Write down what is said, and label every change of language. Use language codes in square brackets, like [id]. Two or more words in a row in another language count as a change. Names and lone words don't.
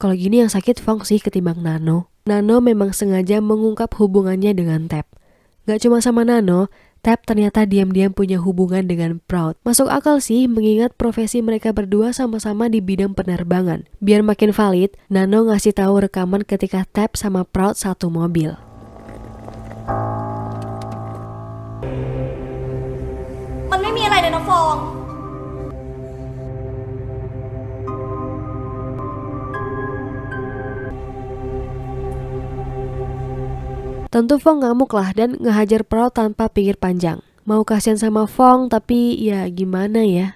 [id] Kalau gini yang sakit Fong sih ketimbang Nano. Nano memang sengaja mengungkap hubungannya dengan Tab. Gak cuma sama Nano, Tab ternyata diam-diam punya hubungan dengan Proud. Masuk akal sih mengingat profesi mereka berdua sama-sama di bidang penerbangan. Biar makin valid, Nano ngasih tahu rekaman ketika Tab sama Proud satu mobil. [th] Man ไม่มีอะไรเลยนะฟอง [id] Tentu Fong ngamuk lah dan ngehajar Proud tanpa pikir panjang. Mau kasihan sama Fong tapi ya gimana ya.